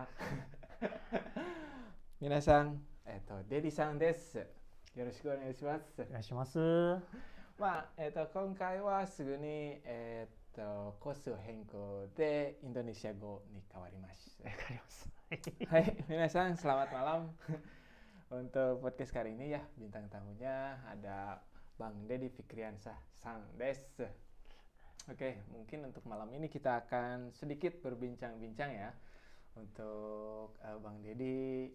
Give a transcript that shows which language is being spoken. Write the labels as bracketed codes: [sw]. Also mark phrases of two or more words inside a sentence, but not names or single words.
[ja] 皆さん、デリさんです。よろしくお願いします。お願いします。今回はすぐに、コース変更でインドネシア語に変わります。 [id] Hai, minasan, selamat malam. Untuk podcast kali ini ya, bintang tamunya ada Bang Deddy Fikriansah Sang Des. Oke, mungkin untuk malam ini kita akan sedikit berbincang-bincang ya. Untuk Bang Deddy,